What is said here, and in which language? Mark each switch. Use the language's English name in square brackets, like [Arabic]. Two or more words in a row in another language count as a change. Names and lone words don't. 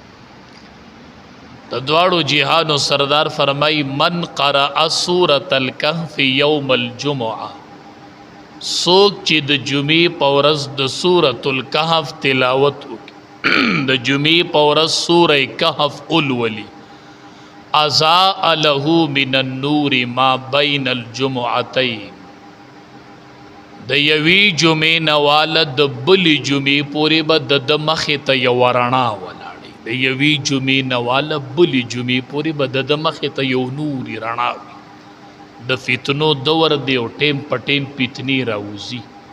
[Pashto] د دواړو جهانو سردار فرمائی [Arabic] من قرأ سورة الکهف یوم الجمعه [Pashto] سوک چې د جمعې په ورځ د سورة الکهف تلاوت وکړي د جمعې په ورځ سورة کهف ولولي [Arabic] اضاء له من النور ما بین الجمعتین [Pashto] د یوی جمعې نواله د بلی جمعې پورې به د مخې ته یو رڼا ولاړی د یوی جمعې نواله بلی جمعې پورې به د مخې ته یو نوري رڼا وي د فتنو دور دی او ټیم په ټیم فتنې راوځي